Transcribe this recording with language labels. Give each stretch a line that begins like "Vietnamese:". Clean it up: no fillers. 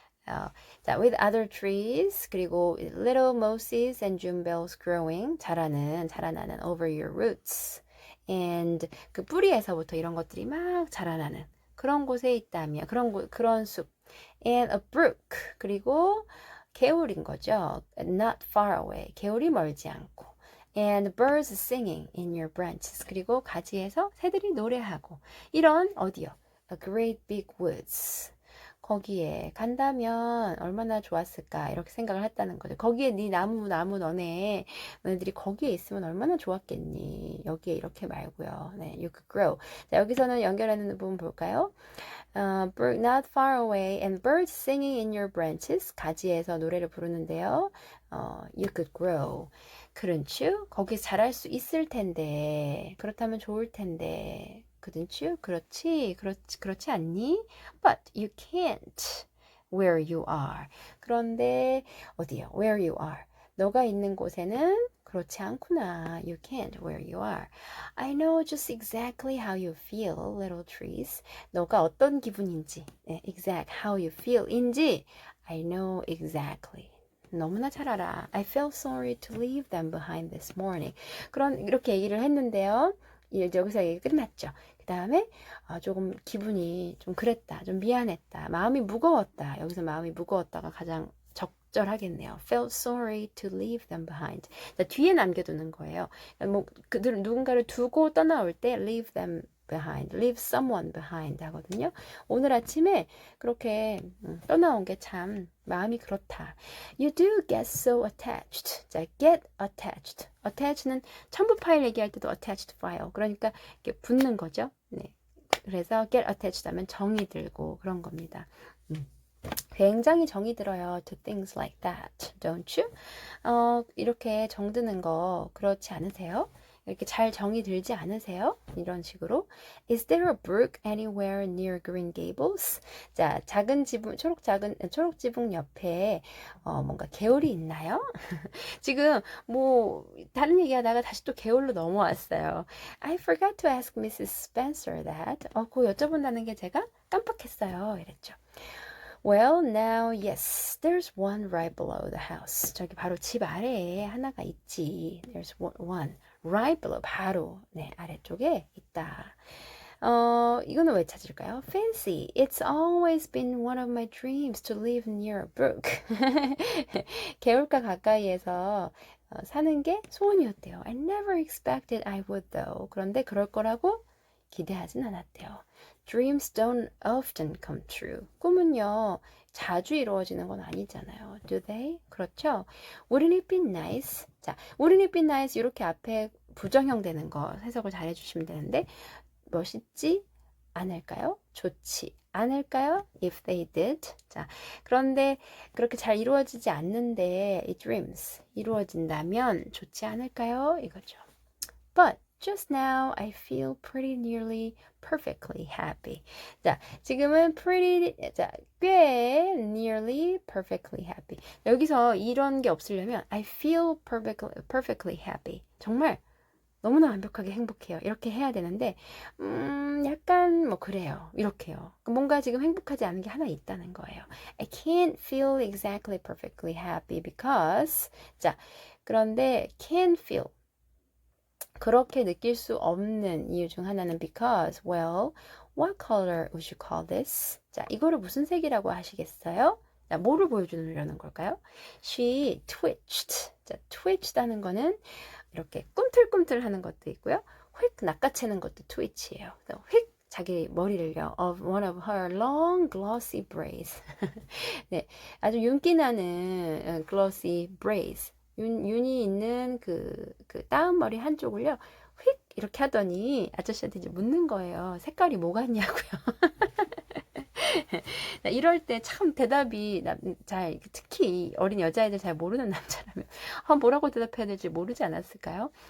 English: 자, with other trees. 그리고 little mosses and June bells growing. 자라나는 over your roots.
Korean: and 그 뿌리에서부터 이런 것들이 막 자라나는 그런 곳에 있다면 그런 숲. and a brook. 그리고 개울인 거죠. not far away. 개울이 멀지 않고.
English: and birds singing in your branches.
Korean: 그리고 가지에서 새들이 노래하고. 이런 어디요? A great big woods. 거기에 간다면 얼마나 좋았을까 이렇게 생각을 했다는 거죠. 거기에 네 나무 너네들이 거기에 있으면 얼마나 좋았겠니. 여기에 이렇게 말고요. 네, you could grow. 자, 여기서는 연결하는 부분 볼까요?
English: Brook not far away and birds singing in your branches.
Korean: 가지에서 노래를 부르는데요.
English: You could grow. couldn't you? 거기 자랄 수 있을 텐데.
Korean: 그렇다면 좋을 텐데. couldn't you? 그렇지 않니?
English: But you can't where you are.
Korean: 그런데 어디요? Where you are. 너가 있는 곳에는 그렇지 않구나.
English: You can't where you are. I know just exactly how you feel, little trees.
Korean: 너가 어떤 기분인지, 네, exact how you feel 인지 I know exactly. 너무나 잘 알아.
English: I felt sorry to leave them behind this morning.
Korean: 이렇게 얘기를 했는데요. 여기서 얘기 끝났죠. 그 다음에 조금 기분이 좀 그랬다. 좀 미안했다. 마음이 무거웠다. 여기서 마음이 무거웠다가 가장 적절하겠네요.
English: Felt sorry to leave them behind.
Korean: 자, 뒤에 남겨두는 거예요. 뭐 그들 누군가를 두고 떠나올 때 leave them behind, leave someone behind 하거든요. 오늘 아침에 그렇게 떠나온 게 참 마음이 그렇다.
English: You do get so attached. 자, get attached.
Korean: attach는 첨부 파일 얘기할 때도 attached file. 그러니까 이렇게 붙는 거죠. 네. 그래서 get attached 하면 정이 들고 그런 겁니다. 굉장히 정이 들어요.
English: To things like that, don't you?
Korean: 이렇게 정드는 거 그렇지 않으세요? 이렇게 잘 정이 들지 않으세요? 이런 식으로.
English: Is there a brook anywhere near Green Gables?
Korean: 자, 작은 지붕, 초록 지붕 옆에 뭔가 개울이 있나요? 지금 뭐 다른 얘기하다가 다시 또 개울로 넘어왔어요.
English: I forgot to ask Mrs. Spencer that.
Korean: 그거 여쭤본다는 게 제가 깜빡했어요. 이랬죠.
English: Well, now, yes, there's one right below the house.
Korean: 저기 바로 집 아래에 하나가 있지. There's one right below, 바로 네, 아래쪽에 있다. 이거는 왜 찾을까요? Fancy.
English: It's always been one of my dreams to live near a brook.
Korean: 개울가 가까이에서 사는 게 소원이었대요.
English: I never expected I would though.
Korean: 그런데 그럴 거라고 기대하진 않았대요.
English: Dreams don't often come true.
Korean: 꿈은요, 자주 이루어지는 건 아니잖아요.
English: Do they? 그렇죠? Wouldn't it be nice? 자, wouldn't it be nice?
Korean: 이렇게 앞에 부정형 되는 거 해석을 잘 해주시면 되는데, 멋있지 않을까요?
English: 좋지 않을까요? If they did.
Korean: 자, 그런데 그렇게 잘 이루어지지 않는데, 이 dreams 이루어진다면 좋지 않을까요? 이거죠.
English: But just now I feel pretty nearly perfectly happy.
Korean: 자, 지금은 꽤 nearly perfectly happy. 여기서 이런 게 없으려면 I feel perfectly happy. 정말 너무나 완벽하게 행복해요. 이렇게 해야 되는데 약간 뭐 그래요. 이렇게요. 뭔가 지금 행복하지 않은 게 하나 있다는 거예요.
English: I can't feel exactly perfectly happy because 자, 그런데 can feel 그렇게 느낄 수 없는 이유 중 하나는 because, well, what color would you call this?
Korean: 자, 이거를 무슨 색이라고 하시겠어요? 자, 뭐를 보여주려는 걸까요?
English: She twitched.
Korean: 자, twitched 하는 거는 이렇게 꿈틀꿈틀 하는 것도 있고요. 휙 낚아채는 것도 twitch예요. 휙 자기 머리를요.
English: of one of her long glossy braids.
Korean: 네, 아주 윤기 나는 glossy braids. 윤이 있는 그 따은 머리 한쪽을요, 휙 이렇게 하더니 아저씨한테 이제 묻는 거예요. 색깔이 뭐 같냐고요. 이럴 때 참 대답이 특히 어린 여자애들 잘 모르는 남자라면 뭐라고 대답해야 될지 모르지 않았을까요?